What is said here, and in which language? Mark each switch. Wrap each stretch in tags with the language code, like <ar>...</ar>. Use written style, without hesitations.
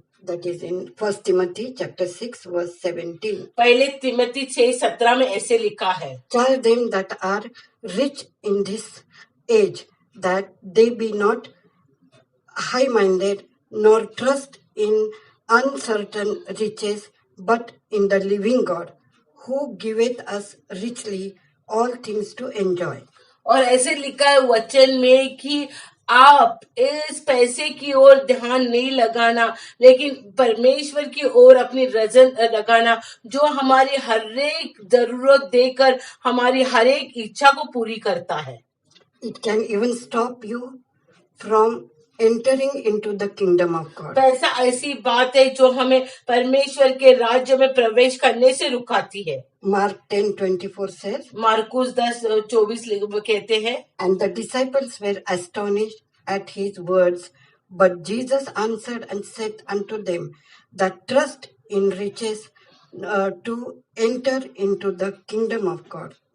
<en>That is in 1 Timothy chapter 6 verse 17.</en> <hi>पहले तिमोथी 6:17 में ऐसे लिखा है,</hi> <en>Tell them that are rich in this age that they be not high-minded, nor trust in uncertain riches, but in the living God, who giveth us richly all things to enjoy.</en> <hi>और ऐसे लिखा है वचन में कि आप इस पैसे की ओर ध्यान नहीं लगाना, लेकिन परमेश्वर की ओर अपनी रजन लगाना, जो हमारी हर एक जरूरत देकर हमारी हर एक इच्छा को पूरी करता है.</hi> <en>It can even stop you from entering into the kingdom of God.</en> <hi>पैसा ऐसी बात है जो हमें परमेश्वर के राज्य में प्रवेश करने से रुकाती है.</hi> <en>Mark 10:24 says,</en> <hi>मार्कुस 10:24 कहते हैं,</hi> <en>and the disciples were astonished at his words, but Jesus answered and said unto them that trust in riches to enter into the kingdom of God.</en>